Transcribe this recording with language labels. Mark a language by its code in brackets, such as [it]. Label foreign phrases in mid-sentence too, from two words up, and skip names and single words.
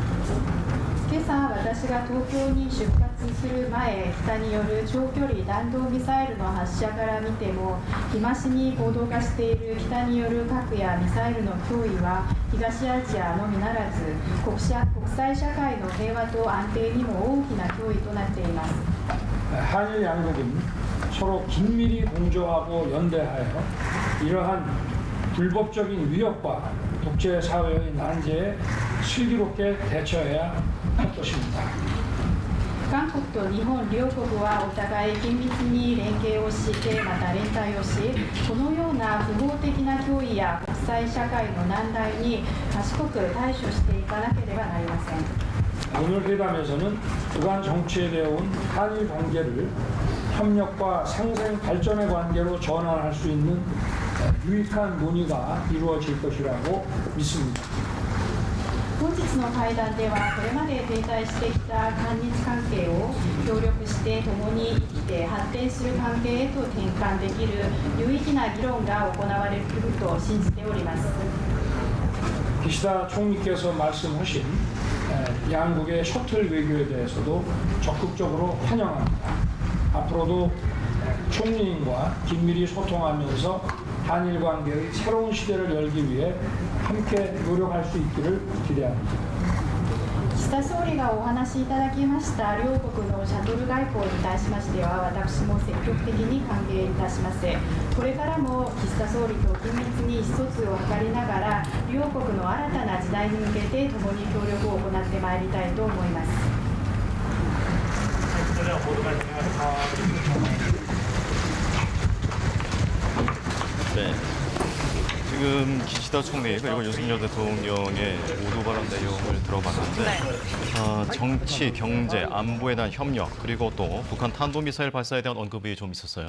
[ja] 今朝、私が東京に出発する前、北による長距離弾道ミサイルの発射から見ても、日増しに高度化している北による核やミサイルの脅威は、東アジアのみならず、国際社会の平和と安定にも大きな脅威となっています。 [ko] 한일 양국은 서로 긴밀히 공조하고 연대하여 이러한 불법적인 위협과 국제사회의 난제에 슬기롭게 대처해야 할 것입니다. [ja] 韓国と日本両国はお互い緊密に連携をしてまた連帯をし、このような不法的な脅威や国際社会の難題に賢く対処していかなければなりません。 [ko] 오늘 회담에서는 그간 정치해되어 온 한일 관계를 협력과 상생 발전의 관계로 전환할 수 있는 유익한 논의가 이루어질 것이라고 믿습니다. [ja] 本日の会談ではこれまで停滞してきた韓日関係を協力して共に生きて発展する関係へと転換できる有意義な議論が行われると信じております。 [ko] 기시다 총리께서 말씀하신 양국의 셔틀 외교에 대해서도 적극적으로 환영합니다. 앞으로도 총리님과 긴밀히 소통하면서 한일 관계의 새로운 시대를 열기 위해 함께 노력할 수 있기를 기대합니다. [ja] 岸田総理がお話しいただきました両国のシャトル外交に対しましては私も積極的に歓迎いたします。これからも岸田総理と緊密に意思疎通を図りながら両国の新たな時代に向けて共に協力を行ってまいりたいと思います。 [ko] 네. 지금 기시다 총리 그리고 윤석열 대통령의 모두 발언 내용을 들어봤는데 정치, 경제, 안보에 대한 협력 그리고 또 북한 탄도미사일 발사에 대한 언급이 좀 있었어요.